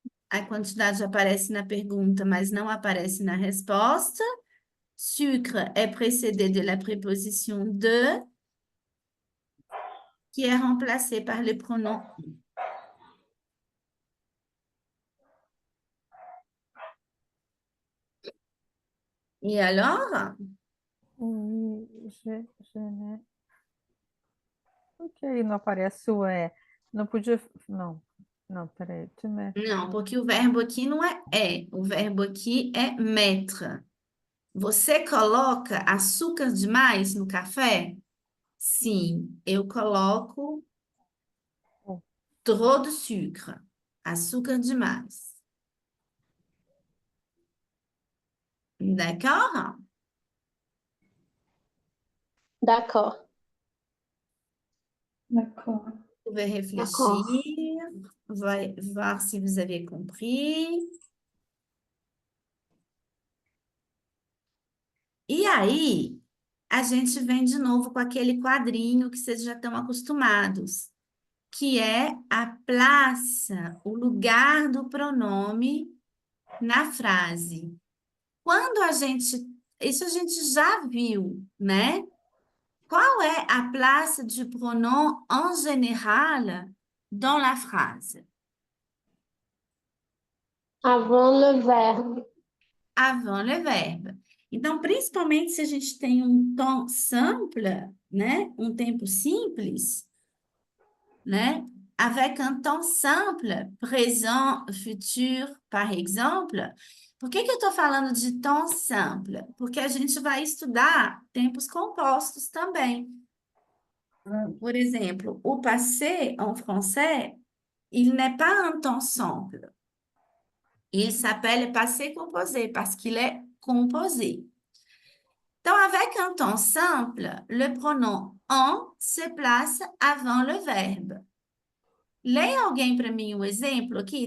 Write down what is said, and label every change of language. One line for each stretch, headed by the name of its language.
Portuguese: A quantidade aparece na pergunta, mas não aparece na resposta.
French: Sucre est précédé de la préposition de, qui est remplacée par le pronom on. E alors? Oui, je n'ai.
Portuguese: Por que aí não aparece o é? Não podia. Não, não, peraí.
French: Tu mets.
Portuguese: Não, porque o verbo aqui não é. O verbo aqui é mettre. Você coloca açúcar demais no café? Sim, eu coloco Oh.
French: trop de sucre.
Portuguese: Açúcar demais.
French: D'accord? D'accord. Vous pouvez réfléchir, voir si vous avez compris.
Portuguese: E aí, a gente vem de novo com aquele quadrinho que vocês já estão acostumados, que é a place, o lugar do pronome na frase. Quando isso a gente já viu, né? Qual é a
French: place du pronom en général dans la phrase? Avant le verbe. Avant le verbe.
Portuguese: Então, principalmente se a gente tem um tom simple, né? Um tempo simples, né?
French: Avec un temps simple, présent, futur, par exemple.
Portuguese: Por que eu estou falando de tom simple? Porque a gente vai estudar tempos compostos também. Por exemplo, o
French: passé en français, il n'est pas un temps simple. Il s'appelle passé composé parce qu'il est composé. Donc, avec un temps simple, le pronom en se place avant le verbe.
Portuguese: Leia alguém para mim o exemplo aqui?